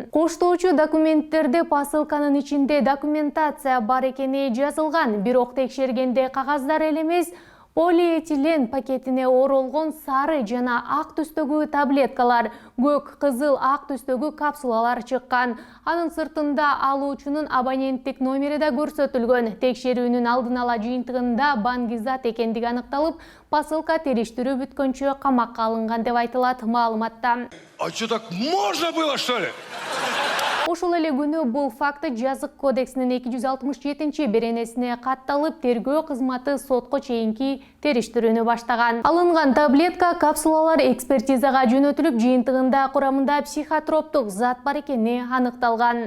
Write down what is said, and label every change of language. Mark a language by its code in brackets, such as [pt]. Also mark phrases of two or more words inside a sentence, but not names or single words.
[ky] Коштоочу документтерде посылканын ичинде документация бар экени жазылган, бирок текшергенде кагаздар эле эмес, полиэтилен пакетине оролгон сары жана ак түстөгү таблеткалар, көк, кызыл, ак түстөгү капсулалар чыккан. Анын сыртында алуучунун абоненттик номери да көрсөтүлгөн. Текшерүүнүн алдын ала жыйынтыгында Бангизат экендиги аныкталып, посылка териштирүү бүткөнчө камакка алынган деп айтылат маалыматта. [ru] А что, так можно было, что ли? [ky] Ошол эле күнү бул факты Жазык кодексинин 267 беренесине катталып, тергөө кызматы сотко чейинки териштирүүнү баштаган. Алынган таблетка, капсулалар экспертизага жөнөтүлүп, жыйынтыгында курамында психотроптук зат бар экени аныкталган.